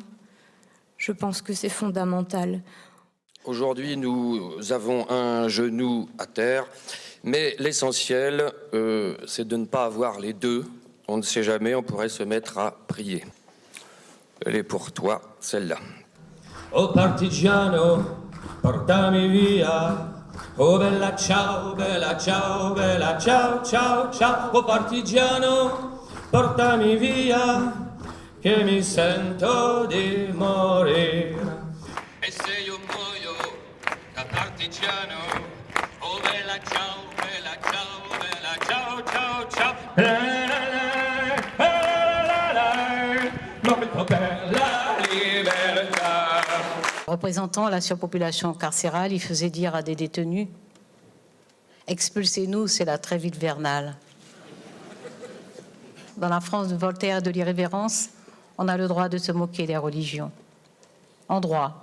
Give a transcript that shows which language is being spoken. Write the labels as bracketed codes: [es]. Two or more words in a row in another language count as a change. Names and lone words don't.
[fr] Je pense que c'est fondamental. Aujourd'hui, nous avons un genou à terre, mais l'essentiel, c'est de ne pas avoir les deux. On ne sait jamais, on pourrait se mettre à prier. Elle est pour toi, celle-là. [it] Oh partigiano, portami via. Oh bella ciao, bella ciao, bella ciao, ciao, ciao. Oh partigiano, portami via, che mi sento di morire. E se io muoio da partigiano, oh bella ciao, bella ciao, bella ciao, ciao, ciao. Molto bella libertà. [fr] Représentant la surpopulation carcérale, il faisait dire à des détenus « Expulsez-nous, c'est la trêve hivernale ». dans la France de Voltaire et de l'irrévérence, on a le droit de se moquer des religions. En droit.